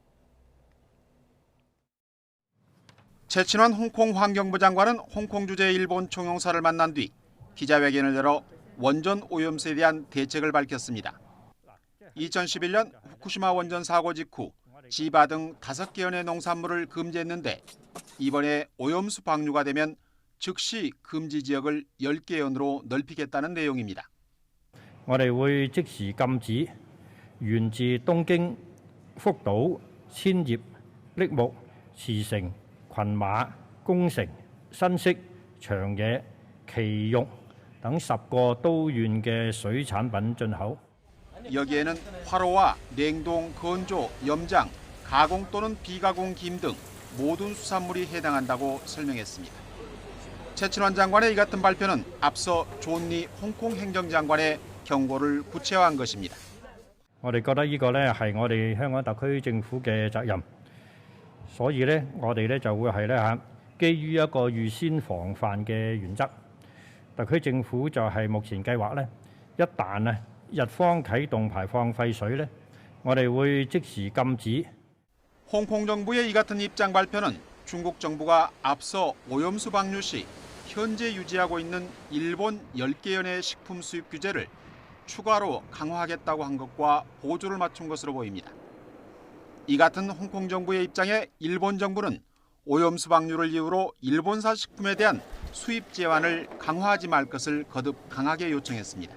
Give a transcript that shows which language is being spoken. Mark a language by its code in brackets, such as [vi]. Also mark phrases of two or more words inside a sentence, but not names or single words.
[ko] 최친원 홍콩 환경부 장관은 홍콩 주재 일본 총영사를 만난 뒤 기자회견을 열어 원전 오염수에 대한 대책을 밝혔습니다. 2011년 후쿠시마 원전 사고 직후 지바 등 5개 현의 농산물을 금지했는데 이번에 오염수 방류가 되면 즉시 금지 지역을 10개 현으로 넓히겠다는 내용입니다. [yue] 我哋會即時禁止源自東京、福島、千葉、櫪木、茨城、群馬、宮城、新潟、長野、埼玉等10個都縣嘅水產品進口。 [ko] 여기에는 화로와 냉동, 건조, 염장, 가공 또는 비가공 김 등 모든 수산물이 해당한다고 설명했습니다. 최친원 장관의 이 같은 발표는 앞서 존리 홍콩 행정장관의 경고를 구체화한 것입니다. [yue] 我哋覺得呢個咧係我哋香港特區政府嘅責任，所以咧我哋咧就會係咧基於一個預先防範嘅原則，特區政府就係目前計劃咧，一旦啊日方啟動排放廢水咧，我哋會即時禁止。 [ko] 홍콩 정부의 이 같은 입장 발표는 중국 정부가 앞서 오염수 방류 시 현재 유지하고 있는 일본 10개 현의 식품 수입 규제를 추가로 강화하겠다고 한 것과 보조를 맞춘 것으로 보입니다. 이 같은 홍콩 정부의 입장에 일본 정부는 오염수 방류를 이유로 일본사 식품에 대한 수입 제한을 강화하지 말 것을 거듭 강하게 요청했습니다.